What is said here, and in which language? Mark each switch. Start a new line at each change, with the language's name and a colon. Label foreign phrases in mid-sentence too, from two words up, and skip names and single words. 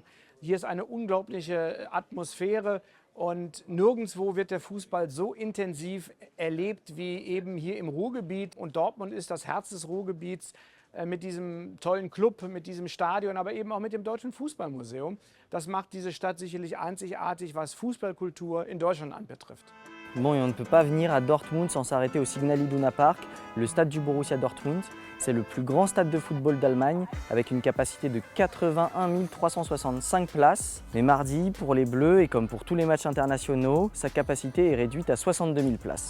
German: Hier ist eine unglaubliche Atmosphäre. Und nirgendwo wird der Fußball so intensiv erlebt wie eben hier im Ruhrgebiet. Und Dortmund ist das Herz des Ruhrgebiets mit diesem tollen Club, mit diesem Stadion, aber eben auch mit dem Deutschen Fußballmuseum. Das macht diese Stadt sicherlich einzigartig, was Fußballkultur in Deutschland anbetrifft.
French: Bon, et on ne peut pas venir à Dortmund sans s'arrêter au Signal Iduna Park, le stade du Borussia Dortmund. C'est le plus grand stade de football d'Allemagne avec une capacité de 81 365 places. Mais mardi, pour les Bleus et comme pour tous les matchs internationaux, sa capacité est réduite à 62 000 places.